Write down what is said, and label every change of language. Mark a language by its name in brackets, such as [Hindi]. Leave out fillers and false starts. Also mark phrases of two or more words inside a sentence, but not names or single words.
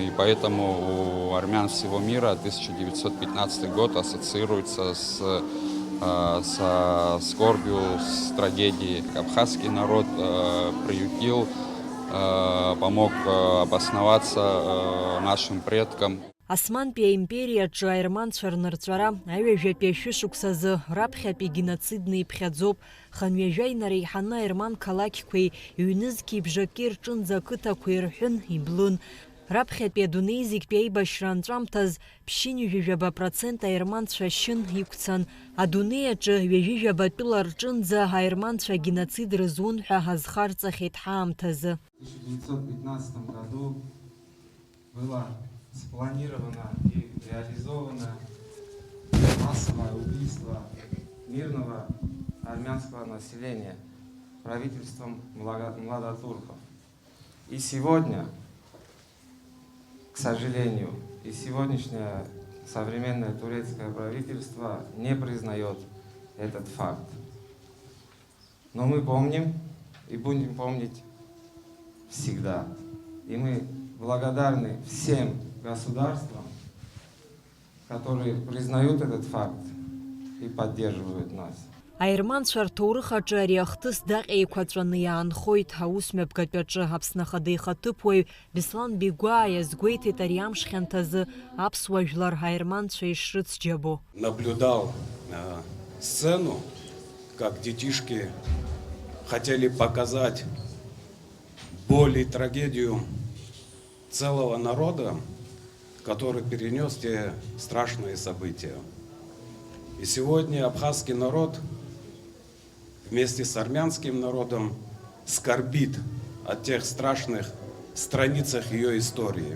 [Russian] И поэтому у армян всего мира 1915 год ассоциируется со скорбью, с трагедией. Абхазский народ приютил, помог обосноваться нашим предкам. [Abkhazian] Османтәи аимпериаҿы аерманцәа рнырҵәара аҩажәатәи ашәышықәсазы раԥхьатәи геноцидны иԥхьаӡоуп. Хынҩажәа инареиҳаны аерман қалақьқәеи ҩнызқьи бжаки рҿынӡа ақыҭақәа ирҳәын, иблын. Раԥхьатәи адунеи зегьтәи аибашьра анҵәамҭаз ԥшьынҩажәижәаба% аерманцәа шьын иқәцан. Адунеи аҿы ҩажәижәабатәыла рҿынӡа аерманцәа геноцид рызун ҳәа ҳазхарҵахьеит ҳаамҭазы. [Russian] Спланировано и реализовано массовое убийство мирного армянского населения правительством младотурков. И сегодня, к сожалению, и сегодняшнее современное турецкое правительство не признает этот факт. Но мы помним и будем помнить всегда. И мы благодарны всем государствам, которые признают этот факт и поддерживают нас. [Abkhazian] Аерманцәа рҭоурых аҿы ари ахҭыс даҟьеиқәаҵәаны иаанхоит. Аусмҩаԥгатәи аҿы Аԥсны Ахада ихаҭыԥуаҩ Беслан Бегәаа иазгәеиҭеит ари амш хьанҭазы аԥсуа жәлар аерманцәа ишрыцџьабо. [Russian] Наблюдал сцену, как детишки хотели показать боль и трагедию целого народа, который перенес те страшные события. И сегодня абхазский народ вместе с армянским народом скорбит о тех страшных страницах ее истории.